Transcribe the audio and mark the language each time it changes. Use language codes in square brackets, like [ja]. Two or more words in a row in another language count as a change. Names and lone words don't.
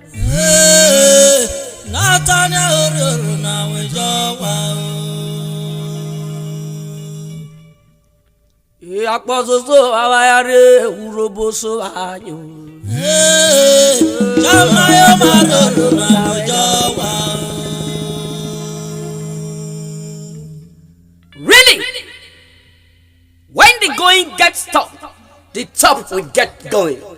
[urh] Nathaniel Oruna we jokwa. Akpososo wawayare Urhobo so anyo. Jamayo Oruna we jokwa. [en] Really? When the going gets tough, the top will get going.